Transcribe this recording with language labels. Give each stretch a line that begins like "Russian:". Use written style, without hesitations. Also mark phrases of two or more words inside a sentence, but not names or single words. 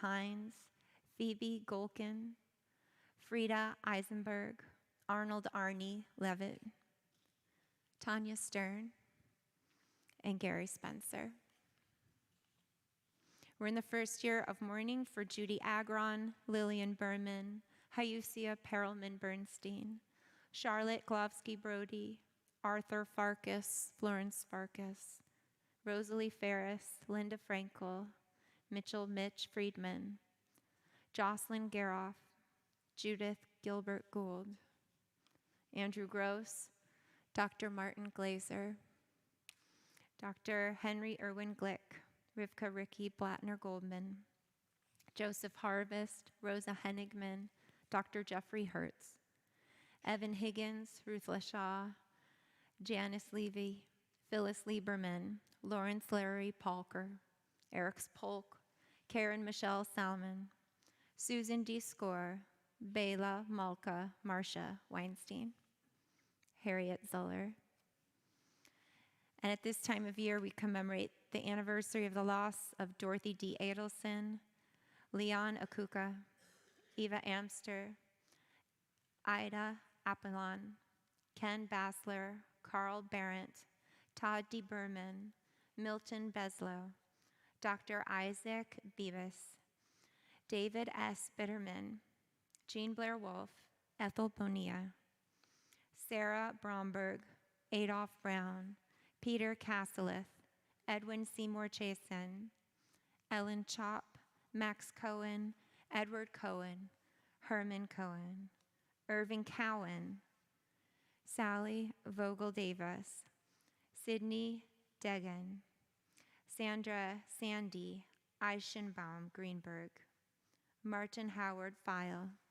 English: Hines, Phoebe Golkin, Frida Eisenberg, Arnold Arnie Levitt, Tanya Stern, and Gary Spencer. We're in the first year of mourning for Judy Agron, Lillian Berman, Hyusia Perelman Bernstein, Charlotte Glovsky Brody, Arthur Farkas, Florence Farkas, Rosalie Ferris, Linda Frankel, Mitchell Mitch Friedman, Jocelyn Garoff, Judith Gilbert Gould, Andrew Gross, Dr. Martin Glazer, Dr. Henry Irwin Glick, Rivka Ricky Blattner Goldman, Joseph Harvest, Rosa Henigman, Dr. Jeffrey Hertz, Evan Higgins, Ruth Lashaw, Janice Levy, Phyllis Lieberman, Lawrence Larry Palker, Eric Polk, Karen Michelle Salmon, Susan D. Score, Bela Malka, Marcia Weinstein, Harriet Zuller. And at this time of year, we commemorate the anniversary of the loss of Dorothy D. Adelson, Leon Akuka, Eva Amster, Ida Apollon, Ken Bassler, Carl Barrett, Todd D. Berman, Milton Beslow, Dr. Isaac Beavis, David S. Bitterman, Jean Blair Wolfe, Ethel Bonilla, Sarah Bromberg, Adolph Brown, Peter Casselith, Edwin Seymour Chasen, Ellen Chop, Max Cohen, Edward Cohen, Herman Cohen, Irving Cowan, Sally Vogel Davis, Sydney Degan, Sandra Sandy Eichenbaum Greenberg, Martin Howard File,